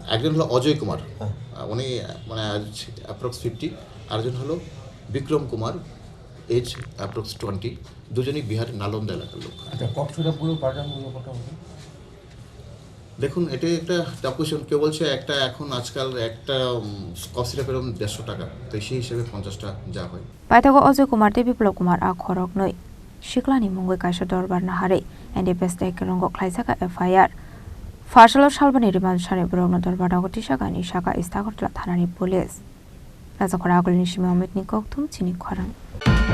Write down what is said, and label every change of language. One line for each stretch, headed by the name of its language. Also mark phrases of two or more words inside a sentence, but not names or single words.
Bangla: একজন হলো অজয় কুমার, উনি মানে অ্যাপ্রক্স 50, আরেকজন হলো বিক্রম কুমার,
English: age approx
Bangla: 20, দুজনেই বিহার নালন্দা এলাকার লোক। দেখুন, এটা একটা
English: tough question.
Bangla: কেউ বলছে এখন আজকাল একটা
English: cough syrup
Bangla: 150 টাকা, তো সেই হিসেবে 50টা যা হয়।
Kok Borok: Patimungo Ajoy Kumar Biplab Kumar Khoroknwi Siklani Mung Kaisa Dorbar Nahare NDPS Kerongo Khlaijak FIR Farsalo Shalbani Riman Shani Bohrokni Dorbar Tisagani Shaka Agartala Thana Police Rajakhor Aguli Koktwmani Chini Khorang